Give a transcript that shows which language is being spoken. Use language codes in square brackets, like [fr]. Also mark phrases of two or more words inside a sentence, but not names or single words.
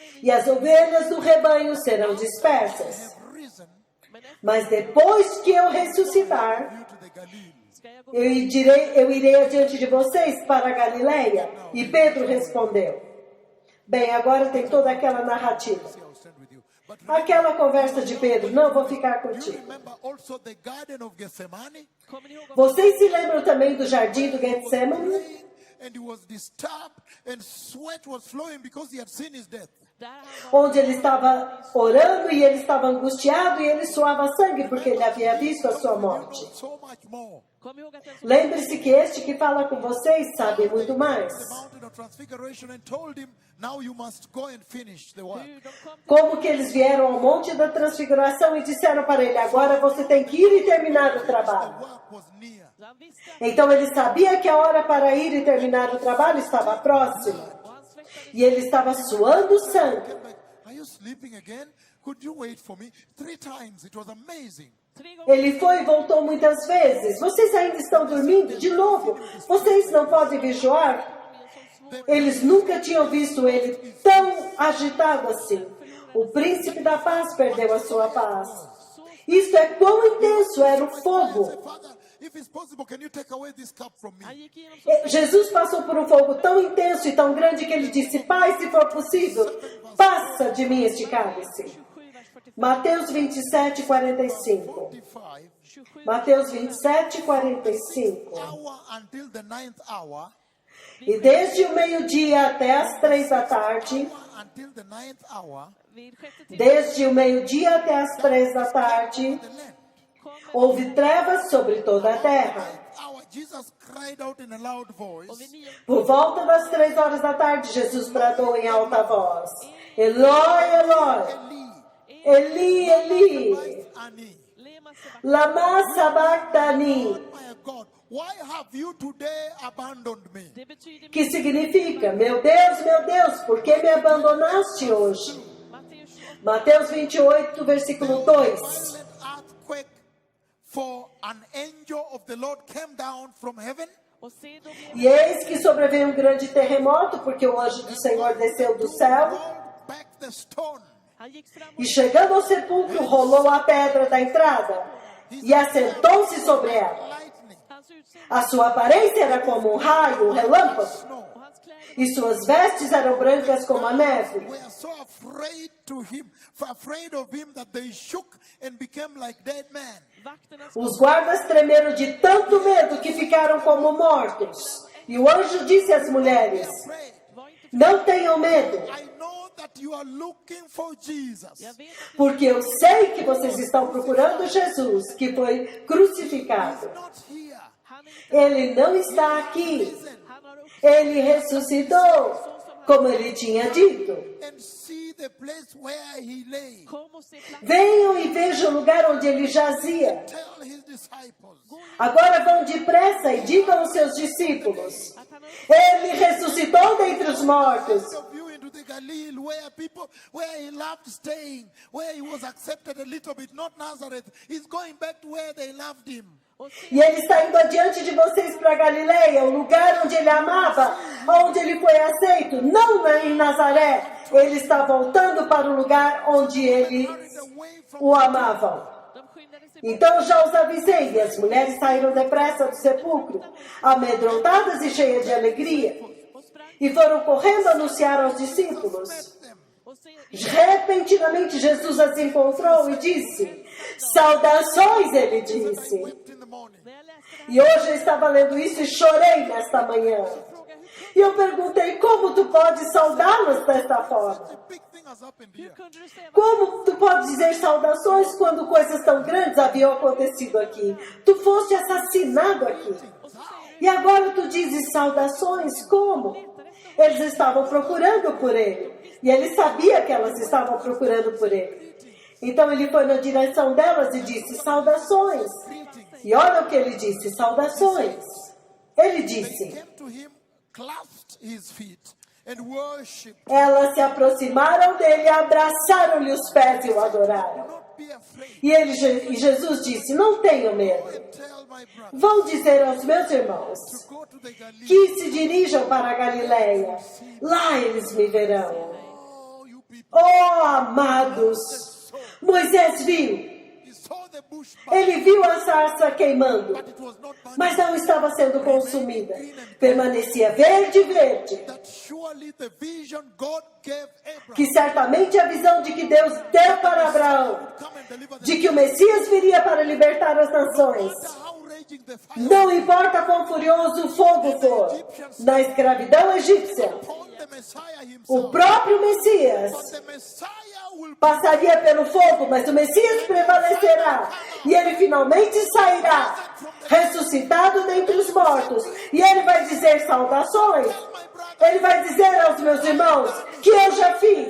[pt] e as ovelhas do rebanho serão dispersas. [en] Have risen [sv] men efter [pt] Mas depois que eu ressuscitar, [en] you to the Galilee. [sv] ska jag gå [pt] eu irei adiante de vocês para a Galileia. E Pedro respondeu. Bem, agora tem toda aquela narrativa. [en] See, I'll stand with you. But [pt] Aquela conversa de Pedro, não vou ficar [en] you [pt] contigo. [en] remember also the Garden of Gethsemane? [sv] kommer ni ihåg om [pt] Vocês se lembram também do jardim do Getsemane? [en] And he was disturbed and sweat was flowing because he had seen his death. [pt] onde ele estava orando e ele estava angustiado e ele suava sangue porque ele havia visto a sua morte. [en] So much more. [sv] Kom ihåg att den som [pt] Lembre-se que este que fala com vocês sabe muito mais. [en] The mountain of transfiguration and told him, now you must go and finish the work. [sv] hur de kom till [pt] Como que eles vieram ao monte da transfiguração e disseram para ele, agora você tem que ir e terminar o [en] The [pt] trabalho. [en] work was near. [sv] han visste [pt] Então ele sabia que a hora para ir e terminar o trabalho estava próxima. [sv] och han svettades [pt] E ele estava suando sangue. [en] Came back, are you sleeping again? Could you wait for me? 3 times. It was amazing. [sv] 3 gånger. [pt] Ele foi e voltou muitas vezes. Vocês ainda estão dormindo? De novo. Vocês não podem vigiar? Eles nunca tinham visto ele tão agitado assim. O príncipe da paz perdeu a sua paz. Isto é quão intenso era o [en] Say, [pt] fogo. [en] Father, if it's possible, can you take away this cup from me? [sv] Han gick igenom så [pt] Jesus passou por um fogo tão intenso e tão grande que ele disse, Pai, se for possível, passa de mim este cálice. [sv] 27 vers 45. [pt] Mateus 27, 45. 45 27 Mateus 27, 45. [en] hour until the 9th hour. [pt] E desde o meio-dia até as 3 da tarde, [en] Until the 9th hour, [sv] vid sjätte timmen [pt] desde o meio-dia até as 3 da tarde, [en] the land. [sv] kommer [pt] houve trevas sobre toda a terra. [en] Hour, Jesus cried out in a loud voice. [sv] och vid 9 [pt] Por volta das 3 horas da tarde, Jesus bradou em alta voz, [arc] Eloi, Eloi, Eli, Eli, Annie, lema sabach lama sabachthani, [en] my God, why have you today abandoned me? [sv] det betyder [pt] que significa, meu Deus, por que me abandonaste hoje? [sv] Matteus 28 [pt] Mateus 28, versículo 2. [en] Violent earthquake, for an angel of the Lord came down from heaven. [sv] och se då blev [pt] E eis que sobreveio um grande terremoto, porque o anjo do Senhor desceu do céu, [en] Rolled back the stone. [sv] han gick fram [pt] e chegando ao sepulcro, rolou a pedra da entrada, e assentou-se sobre ela. [en] Lightning, [sv] hans utseende [pt] A sua aparência era como um raio, um relâmpago, [en] snow. [sv] och hans kläder [pt] e suas vestes eram brancas como a neve. [en] Were so afraid of him that they shook and became like dead men. [sv] vakternas [pt] Os guardas tremeram de tanto medo que ficaram como mortos. E o anjo disse às mulheres, [en] Pray. [sv] var inte [pt] não tenham medo, [en] I know that you are looking for Jesus. [sv] jag vet att [pt] porque eu sei que vocês estão procurando Jesus, que foi crucificado. [en] Not here. [sv] han är inte [pt] Ele não está aqui. [sv] han har upp [pt] Ele ressuscitou, como ele tinha dito. [en] And see the place where he lay. [sv] kom och se platsen [pt] Venham e vejam o lugar onde ele jazia. [en] Tell his disciples. [pt] Agora vão depressa e digam aos seus discípulos: [sv] att han har upp [pt] Ele ressuscitou dentre os mortos. [en] Of you into the Galilee, where he loved staying, where he was accepted a little bit, not Nazareth. He's going back to where they loved him. [sv] och se [pt] E ele está indo adiante de vocês para Galileia, o lugar onde ele amava, onde ele foi aceito, não em Nazaré. Ele está voltando para o lugar onde eles [en] Carried away from [pt] o amavam. [sv] de skyndade sig [pt] Então já os avisei, e as mulheres saíram depressa do sepulcro, amedrontadas e cheias de alegria, [sv] och sprang [pt] e foram correndo anunciar aos discípulos. [en] them. [sv] och se [pt] Repentinamente Jesus as encontrou e disse, saudações, ele disse. [en] Wept in the morning. [sv] när jag läste det här [pt] E hoje eu estava lendo isso e chorei nesta manhã. [sv] frågade jag [pt] E eu perguntei, como tu podes saudá-los desta forma? [en] A big thing has happened [sv] hur [en] here. [sv] kunde du säga [pt] Como tu podes dizer saudações quando coisas tão grandes haviam acontecido aqui? Tu foste assassinado aqui. [sv] och så säger [pt] E agora tu dizes saudações? Como? Eles estavam procurando por ele. E ele sabia que elas estavam procurando por ele. Então ele foi na direção delas e disse saudações. E olha o que ele disse, saudações. Ele disse, [en] Came to him, clasped his feet, and worshipped. [pt] elas se aproximaram dele, abraçaram-lhe os pés e o adoraram. [en] Not be afraid. [pt] E Jesus disse, não tenham medo. [en] Tell my brother [pt] Vão dizer aos meus irmãos [en] to go to the Galilee. [pt] que se dirijam para a Galileia. Lá eles me verão. [en] Oh, you people. [pt] Oh, amados! Moisés viu. [en] He saw the bush burn, [pt] Ele viu a sarça queimando, [en] but it was not burning. [pt] mas não estava sendo consumida. Permanecia verde, verde. [en] That surely the vision God gave Abraham [pt] Que certamente a visão de que Deus deu para Abraão, [en] come and deliver them. [pt] de que o Messias viria para libertar as nações. [en] How raging the fire [pt] Não importa quão furioso o fogo for, na escravidão egípcia, [en] upon the Messiah himself. [pt] O próprio Messias [en] But the Messiah will [pt] passaria pelo fogo, mas o Messias prevalecerá. E ele finalmente sairá, ressuscitado dentre os mortos. E ele vai dizer saudações. Ele vai dizer aos meus irmãos que eu já fiz.